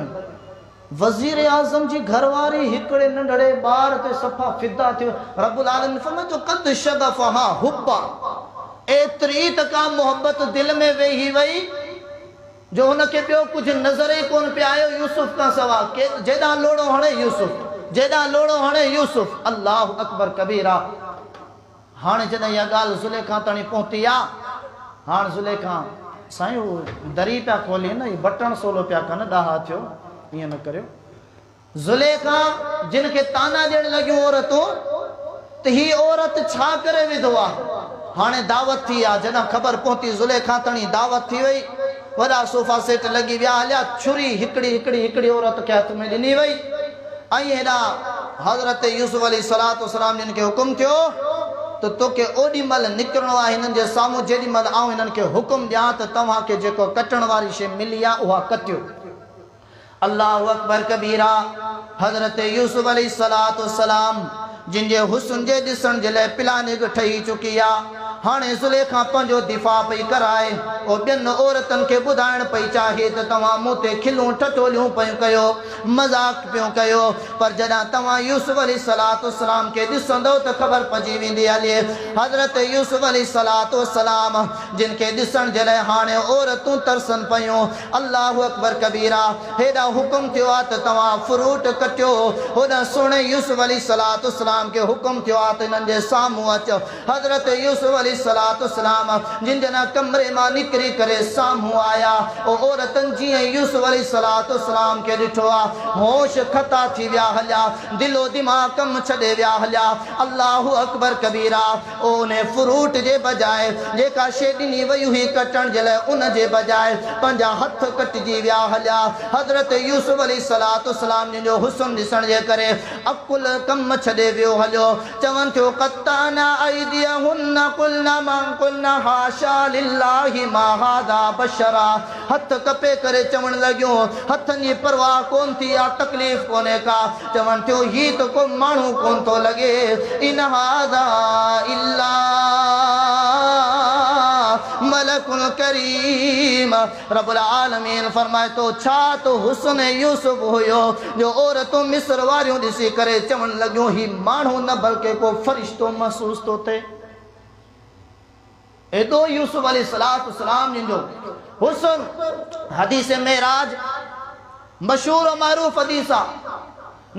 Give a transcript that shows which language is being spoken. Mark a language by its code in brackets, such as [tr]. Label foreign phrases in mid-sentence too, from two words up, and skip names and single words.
[sd] वज़ीर आज़म जी घरवारी हिकिड़े नंढड़े ॿार ते सफ़ा फिदा थियो। रब्बुल आलमीन फरमायो [ar] قد شغفها حبا, [sd] एतिरी त का मोहब्बत दिलि में वेही वई जो हुनखे ॿियो कुझु नज़र ई कोन पियो आयो यूसुफ खां सवाइ। जेॾां लोड़ो हणे यूसुफ, जेॾां लोड़ो हणे यूसुफ। [ar] الله أكبر كبيرا. [sd] हाणे जॾहिं इहा ॻाल्हि ज़ुलेखा ताईं पहुती आहे, हाणे ज़ुलेखा साईं उहो दरी पिया खोली न, हीउ बटण सोलो पिया कनि, ॾाहा थियो, ईअं न करियो। ज़ुलेखा जिन खे ताना ॾियण लॻियूं औरतूं त हीअ औरत छा करे विधो आहे। हाणे दावत थी आहे, जॾहिं ख़बर पहुती ज़ुलेखा ताईं दावत थी वई, वॾा सोफ़ा सेट लॻी विया हलिया, छुरी हिकिड़ी हिकिड़ी हिकिड़ी औरत खे हथ में ॾिनी वई। ऐं हेॾा हज़रत यूसुफ अलैहिस्सलाम जिन खे हुकुम थियो तो तोखे ओॾी महिल निकिरणो आहे हिननि जे साम्हूं जेॾी महिल आउं हिननि खे हुकुम ॾियां त तव्हांखे जेको कटण वारी शइ मिली आहे उहा कटियो। [ar] الله أكبر كبيرا. [sd] हज़रत यूसुफ अलैहिस्सलाम जिन जे हुस्न जे ॾिसण जे लाइ प्लानिंग ठही चुकी आहे। हाणे ज़ुलेखा पंहिंजो दिफ़ा पई कराए, ओ ॿियनि औरतुनि खे ॿुधाइण पई चाहे त तव्हां मूं ते खिलूं ठठोलियूं पियूं कयो, मज़ाक पियूं कयो, पर जॾहिं तव्हां यूसुफ अलैहिस्सलाम खे ॾिसंदो त ख़बर पइजी वेंदी हले। हज़रत यूसुफ अलैहिस्सलाम जिन खे ॾिसण जे लाइ हाणे औरतूं तरसनि पियूं। [ar] الله أكبر كبيرا. [sd] हेॾा हुकुम थियो आहे त तव्हां फ्रूट कटियो। होॾा सुहिणे यूसुफ अलैहिस्सलाम खे हुकुम थियो आहे त हिननि जे साम्हूं अचो। हज़रत यूसुफ अलैहिस्सलाम जिन जना कमरे मां निकिरी करे साम्हूं आया, ओ औरतन जीअं यूसुफ अलैहिस्सलाम खे ॾिठो आहे, होश खता थी विया हलिया, दिलो दिमाग़ कम छॾे विया हलिया। [ar] الله أكبر كبيرा। [sd] उन फ्रूट जे बजाए जेका शइ ॾिनी वई हुई कटण जे लाइ, उन जे बजाए पंहिंजा हथ कटिजी विया हलिया। हज़रत यूसुफ अलैहिस्सलाम जिन जो हुस्न ॾिसण जे करे अकुल कम छॾे वियो हलियो। चवनि थियो [ar] قطعن أيديهن قلن من قلن حاشا لله ما هذا بشرا. [sd] हथ कपे करे चवण लॻियो, हथनि जी परवाह कोन थी आ, तकलीफ़ कोन्हे का। चवनि थियो ही तो को माण्हू कोन थो लॻे, [ar] إن هذا إلا ملك كريم. [sd] रब्बुल आलमीन फरमाए तो छा तो हुस्न यूसुफ हुयो जो औरतूं मिस्र वारियूं ॾिसी करे चवण लॻियूं ही माण्हू न बल्कि को फरिश्तो महसूस तो थिए। एॾो यूसुफ अलैहिस्सलाम जिन जो हुस्न। हदीस मेराज मशहूर और मारूफ हदीस आहे।